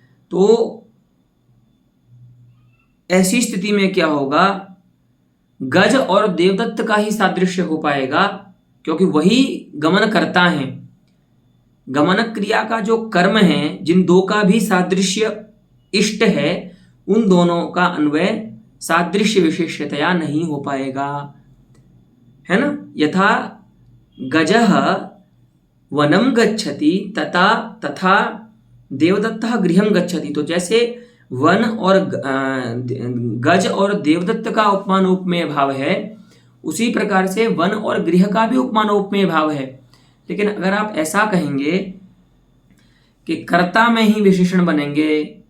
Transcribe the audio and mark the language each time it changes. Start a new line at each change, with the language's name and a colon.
Hindi: तो ऐसी स्थिति में क्या होगा, गज और देवदत्त का ही सादृश्य हो पाएगा, क्योंकि वही गमन करता है। गमन क्रिया का जो कर्म है, जिन दो का भी सादृश्य इष्ट है, उन दोनों का अन्वय सादृश्य विशेषतया नहीं हो पाएगा, है ना।
Sanskrit: यथा गजः वनम गच्छति तथा देवदत्तः गृहं गच्छति।
Hindi: तो जैसे वन और गज और देवदत्त का उपमानोपमेय भाव है, उसी प्रकार से वन और गृह का भी उपमानोपमेय भाव है। लेकिन अगर आप ऐसा कहेंगे कि कर्ता में ही विशेषण बनेंगे,